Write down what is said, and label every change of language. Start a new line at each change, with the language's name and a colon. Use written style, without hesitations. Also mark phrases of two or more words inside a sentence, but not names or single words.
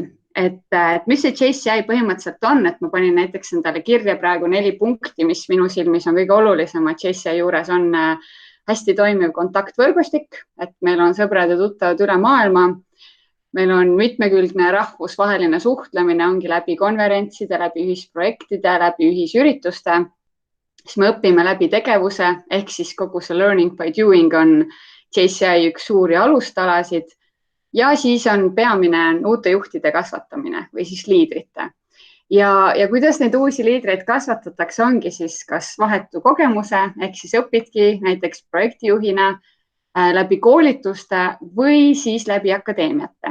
Estonian: Et mis see JCI põhimõtteliselt on, et ma panin näiteks endale kirja praegu 4 punkti, mis minu silmis on kõige olulisemad JCI juures on hästi toimiv kontaktvõrgustik, et meil on sõbrad ja tuttavad üle maailma. Meil on mitmekülgne rahvusvaheline suhtlemine, ongi läbi konverentside, läbi ühisprojektide, läbi ühisürituste. Siis me õpime läbi tegevuse, ehk siis kogu see
English: learning by doing
Estonian: on JCI üks suuri alustalasid. Ja siis on peamine uute juhtide kasvatamine või siis liidrite. Ja kuidas neid uusi liidreid kasvatatakse, ongi siis kas vahetu kogemuse, ehk siis õpidki näiteks projektijuhina läbi koolituste või siis läbi akadeemiate.